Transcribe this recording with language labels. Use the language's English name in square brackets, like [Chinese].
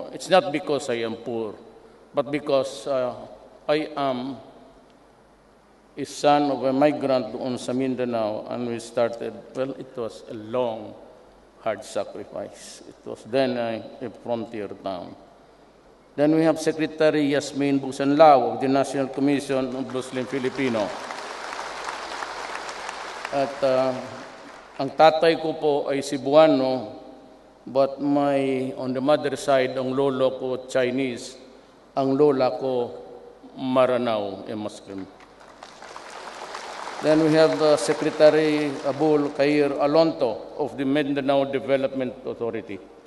[English] It's not because I am poor, but because I am a son of a migrant doon sa Mindanao, and we started, well, it was a long, hard sacrifice. It was then a frontier town. Then we have Secretary Yasmin Busanlao of the National Commission of Muslim Filipino. [Filipino] At ang tatay ko po ay Cebuano, but on the mother side, ang lolo ko Chinese, ang lola ko Maranao, a Muslim. [English] Then we have Secretary Abul Khair Alonto of the Mindanao Development Authority.